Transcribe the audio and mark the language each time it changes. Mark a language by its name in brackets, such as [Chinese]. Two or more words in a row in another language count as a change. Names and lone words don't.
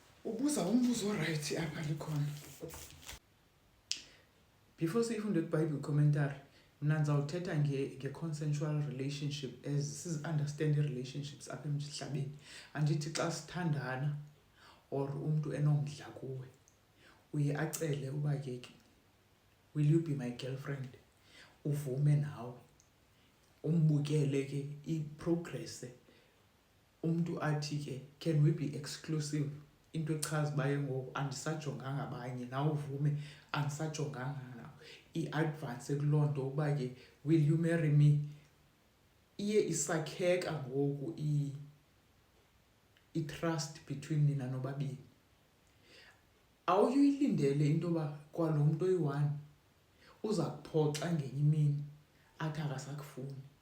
[Xhosa] ubuza umbuzo right apha likhona. Before siyifunde kwiBhayibhile commentary, mna ndizawuthetha nge- [English] consensual relationship [Xhosa] as sizi-understand relationships apha emhlabeni. Andithi xa sithandana or umntu enomdla kuwe uye acele uba ke [English] will you be my girlfriend, [Xhosa] uvume nawe umbukele ke i-progress. Umntu athi ke [English] can we be exclusive, [Xhosa] into echaza uba ngoku andisajonganga abanye, nawe uvume andisajonganga nawe. I-advance kuloo nto uba ke [English] will you marry me, [Xhosa] iye isakheka ngoku i- [English] trust between [Xhosa] nina nobabini. Awuyilindele into yoba kwalo mntu oyi-one uza kuphoxa ngenye imini athi akasakufuni.